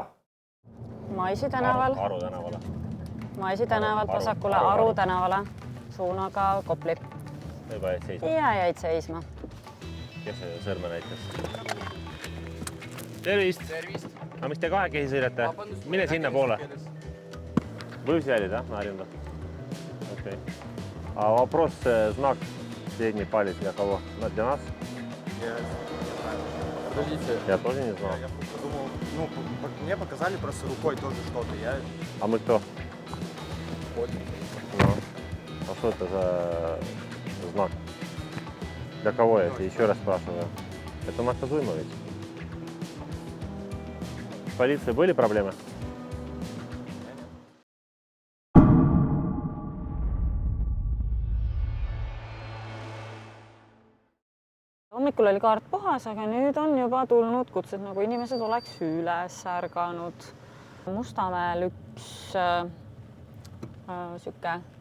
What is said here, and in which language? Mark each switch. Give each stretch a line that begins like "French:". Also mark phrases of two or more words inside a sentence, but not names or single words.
Estonian: Maisi tänaval. Aru tänavale. Maisi tänavalt vasakule Aru tänavale, suunaga Kopli. Juba jäid seisma? Ja jäid seisma. Kes see sõrme näitas? Tervist! Tervist! A mis te kahekesi sõidate? Mine sinna poole.
Russian: Вы взяли, да, на аренду? Окей. А вопрос, знак средний палец для кого? Для нас? Подождите. Я тоже не знал. Я подумал, ну, мне показали просто рукой тоже что-то. А мы кто? Ходим. Ну, а что это за знак? Для кого это? Еще раз спрашиваю. Это наказуемо ведь? полиции были проблемы?
Estonian: Hommikul oli kaart puhas, aga nüüd on juba tulnud kutsed, nagu inimesed oleks üles ärganud. Mustamäel üks sihuke